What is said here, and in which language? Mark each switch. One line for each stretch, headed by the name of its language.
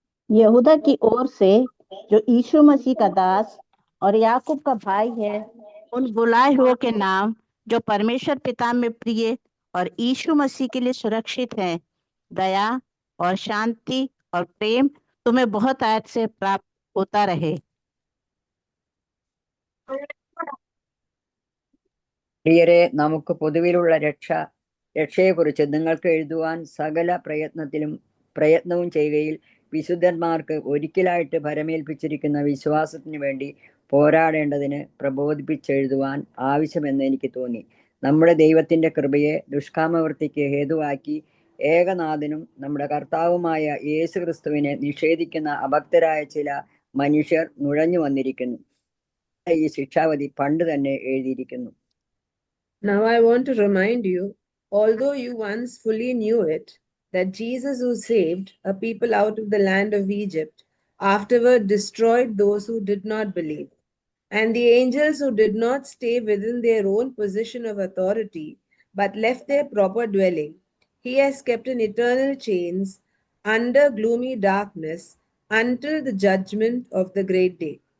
Hindi: यहूदा की ओर से, जो यीशु मसीह का दास और याकूब का भाई है, उन बुलाए हुए के नाम जो परमेश्वर पिता में प्रिय और यीशु मसीह के लिए सुरक्षित हैं, दया और शांति और प्रेम तुम्हें बहुत आयत से प्राप्त होता रहे।
Malayalam: പ്രിയരെ, നമുക്ക് പൊതുവിലുള്ള രക്ഷയെക്കുറിച്ച് നിങ്ങൾക്ക് എഴുതുവാൻ സകല പ്രയത്നവും ചെയ്യുകയിൽ വിശുദ്ധന്മാർക്ക് ഒരിക്കലായിട്ട് ഭരമേൽപ്പിച്ചിരിക്കുന്ന വിശ്വാസത്തിനു വേണ്ടി പോരാടേണ്ടതിന് പ്രബോധിപ്പിച്ചെഴുതുവാൻ ആവശ്യമെന്ന് എനിക്ക് തോന്നി. നമ്മുടെ ദൈവത്തിന്റെ കൃപയെ ദുഷ്കാമവൃത്തിക്ക് ഹേതുവാക്കി ഏകനാഥനും നമ്മുടെ കർത്താവുമായ യേശു ക്രിസ്തുവിനെ നിഷേധിക്കുന്ന അഭക്തരായ ചില മനുഷ്യർ നുഴഞ്ഞു വന്നിരിക്കുന്നു. ഈ ശിക്ഷാവധി പണ്ട് തന്നെ എഴുതിയിരിക്കുന്നു.
English: Now I want to remind you, although you once fully knew it, that Jesus, who saved a people out of the land of Egypt, afterward destroyed those who did not believe. And the angels who did not stay within their own position of authority, but left their proper dwelling, he has kept in eternal chains under gloomy darkness until the judgment of the great day.